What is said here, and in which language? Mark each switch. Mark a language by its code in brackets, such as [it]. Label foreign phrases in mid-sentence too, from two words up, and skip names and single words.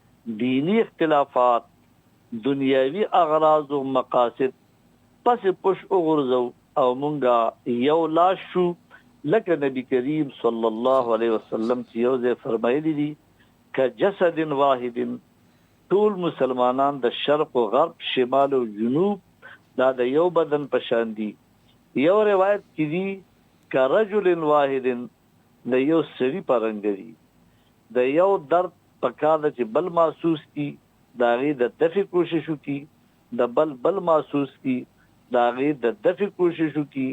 [ps] دینی اختلافات، دنیاوی اغراض و مقاصد پس پش وګرځو او مونږه یو لاس شو، لکه نبی کریم [ar] صلی الله علیه وسلم [ps] چې یو ځای فرمایلی دي [ar] کجسد واحد، [ps] ټول مسلمانان د شرق و غرب، شمال و جنوب دا د یو بدن په شان دي. یو روایت کې دي [ar] کرجل واحد، [ps] د یو سړي په رنګ دي، د یو درد په کار چې بل محسوس کی دا غي د دفع کوشش وکي، د بل محسوس کی دا غي د دفع کوشش وکي.